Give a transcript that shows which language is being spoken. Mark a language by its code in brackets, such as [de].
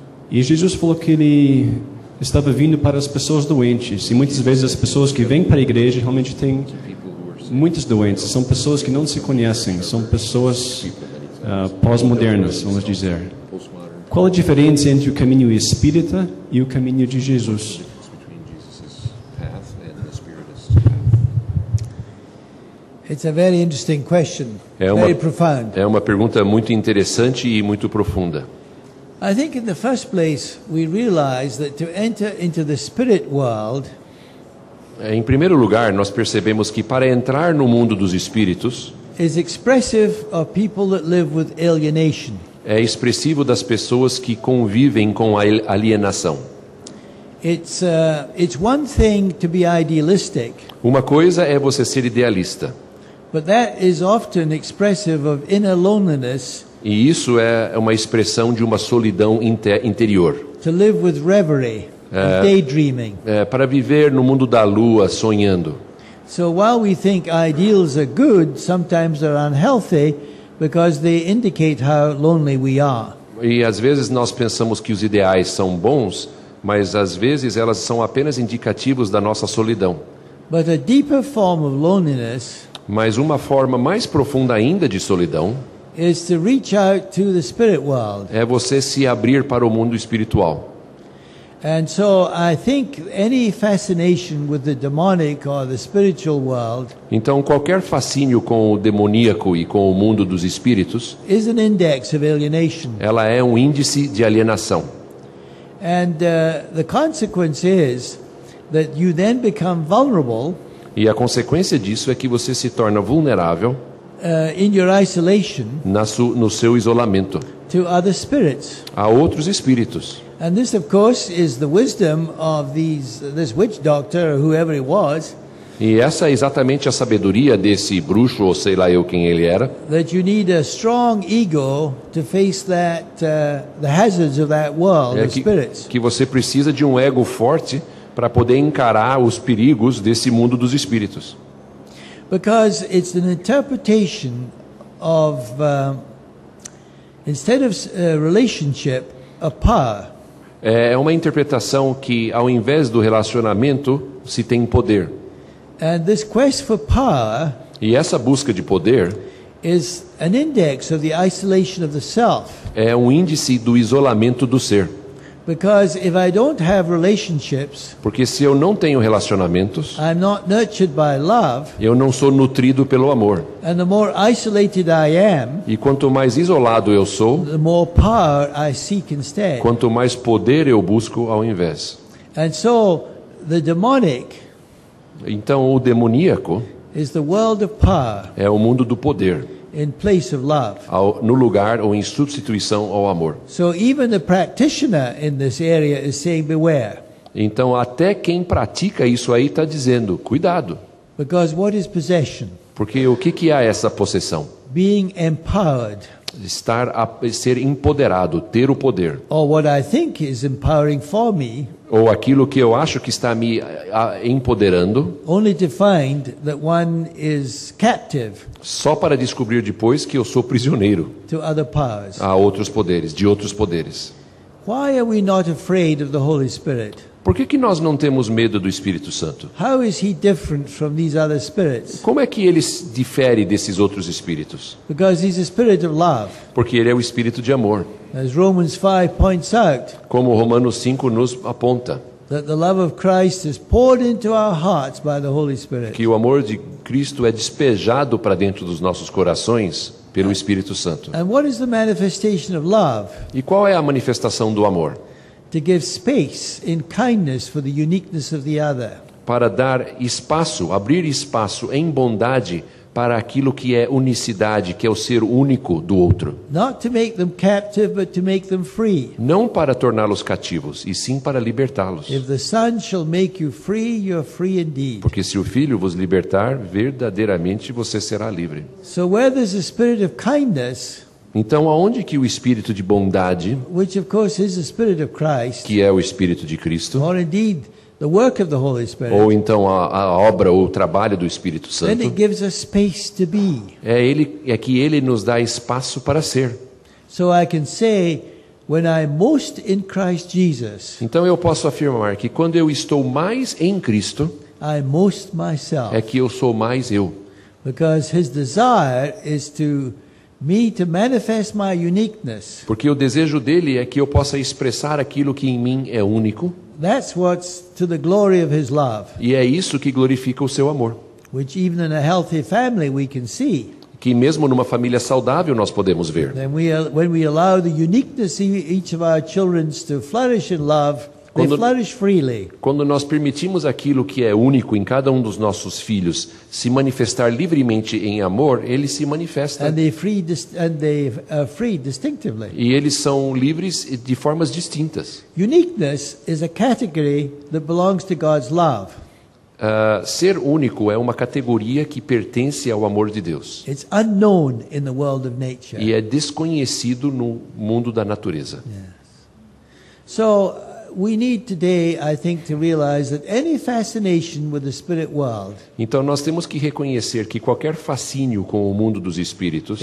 [pt] E Jesus falou que Ele estava vindo para as pessoas doentes. E muitas vezes as pessoas que vêm para a igreja realmente têm muitas doenças. São pessoas que não se conhecem. São pessoas pós-modernas, vamos dizer. Qual a diferença entre o caminho espírita e o caminho de Jesus? [en] It's a very interesting question, very profound. [pt] É uma pergunta muito interessante e muito profunda. [en] I think in the first place we realize that to enter into the spirit world, [pt] Em primeiro lugar, nós percebemos que para entrar no mundo dos espíritos [en] is expressive of people that live with alienation. [pt] é expressivo das pessoas que convivem com a alienação. [en] It's one thing to be idealistic, [pt] Uma coisa é você ser idealista, [en] but that is often expressive of inner loneliness. [pt] e isso é uma expressão de uma solidão interior. [en] To live with reverie and daydreaming. [pt] Para viver no mundo da lua, sonhando. [en] So while we think ideals are good, sometimes they're unhealthy because they indicate how lonely we are. [pt] E às vezes nós pensamos que os ideais são bons, mas às vezes elas são apenas indicativos da nossa solidão. [en] But a deeper form of loneliness [pt] Mas uma forma mais profunda ainda de solidão [en] is to reach out to the spirit world. [pt] é você se abrir para o mundo espiritual. [en] And so I think any fascination with the demonic or the spiritual world [pt] Então qualquer fascínio com o demoníaco e com o mundo dos espíritos, [en] is an index of alienation. [pt] ela é um índice de alienação. [en] And the consequence is that you then become vulnerable [pt] E a consequência disso é que você se torna vulnerável [en] in your isolation [pt] no seu isolamento [en] to other spirits. [pt] a outros espíritos. [en] And this, of course, is the wisdom of this witch doctor or whoever it was, [pt] E essa é exatamente a sabedoria desse bruxo, ou sei lá eu quem ele era, [en] that you need a strong ego to face that the hazards of that world of spirits. [pt] que você precisa de um ego forte para poder encarar os perigos desse mundo dos espíritos. [en] Because it's an interpretation of instead of relationship, a power. [pt] É uma interpretação que, ao invés do relacionamento, se tem poder. [en] And this quest for power [pt] E essa busca de poder [en] is an index of the isolation of the self. [pt] é um índice do isolamento do ser. [en] Because if I don't have relationships, [pt] Porque se eu não tenho relacionamentos, [en] I'm not nurtured by love, [pt] eu não sou nutrido pelo amor. [en] and the more isolated I am, [pt] E quanto mais isolado eu sou, [en] the more power I seek instead. [pt] quanto mais poder eu busco ao invés. [en] And so the demonic [pt] Então o demoníaco [en] is the world of power [pt] é o mundo do poder, [en] in place of love. [pt] no lugar ou em substituição ao amor. [en] So even the practitioner in this area is saying beware. [pt] Então até quem pratica isso aí está dizendo, cuidado. [en] Because what is possession? [pt] Porque o que é essa possessão? [en] Being empowered. [pt] Ser empoderado, ter o poder. [en] Or what I think is empowering for me, [pt] Ou aquilo que eu acho que está me empoderando, [en] only to find that one is captive [pt] só para descobrir depois que eu sou prisioneiro [en] to other powers. [pt] a outros poderes, de outros poderes. [en] Why are we not afraid of the Holy Spirit? [pt] Por que nós não temos medo do Espírito Santo? [en] How is he different from these other spirits? [pt] Como é que ele difere desses outros espíritos? [en] Because he's a spirit of love. [pt] Porque ele é o espírito de amor. [en] As Romans 5 points out, [pt] Como Romanos 5 nos aponta, [en] that the love of Christ is poured into our hearts by the Holy Spirit. [pt] que o amor de Cristo é despejado para dentro dos nossos corações pelo Espírito Santo. [en] And what is the manifestation of love? [pt] E qual é a manifestação do amor? [en] To give space in kindness for the uniqueness of the other. [pt] Para dar espaço, abrir espaço em bondade para aquilo que é unicidade, que é o ser único do outro. [en] Not to make them captive, but to make them free. [pt] Não para torná-los cativos, e sim para libertá-los. [en] If the Son shall make you free, you're free indeed. [pt] Porque se o Filho vos libertar, verdadeiramente você será livre. [en] So where there's a spirit of kindness, [pt] Então, aonde que o espírito de bondade, [en] which of course is the spirit of Christ, [pt] que é o espírito de Cristo, [en] or indeed the work of the Holy Spirit, [pt] ou então a obra ou o trabalho do Espírito [en] then it [pt] Santo, [en] gives us space to be. [pt] é que Ele nos dá espaço para ser. [en] So I can say, when I'm most in Christ Jesus, [pt] Então eu posso afirmar que quando eu estou mais em Cristo, [en] I'm most myself. [pt] é que eu sou mais eu. [en] Because His desire is to me to manifest my uniqueness. [pt] Porque o desejo dele é que eu possa expressar aquilo que em mim é único, [en] That's what's to the glory of His love, [pt] e é isso que glorifica o seu amor. [en] which even in a healthy family we can see. [pt] Que mesmo numa família saudável nós podemos ver. [en] Then when we allow the uniqueness in each of our children to flourish in love, they [pt] Quando- [en] flourish freely. [pt] Quando nós permitimos aquilo que é único em cada um dos nossos filhos se manifestar livremente em amor, ele se manifesta. [en] And they are free distinctively. [pt] E eles são livres de formas distintas. [en] Uniqueness is a category that belongs to God's love. [pt] Ser único é uma categoria que pertence ao amor de Deus. [en] It's unknown in the world of nature. [pt] E é desconhecido no mundo da natureza. [en] So we need today, I think, to realize that any fascination with the spirit world [pt] Então nós temos que reconhecer que qualquer fascínio com o mundo dos espíritos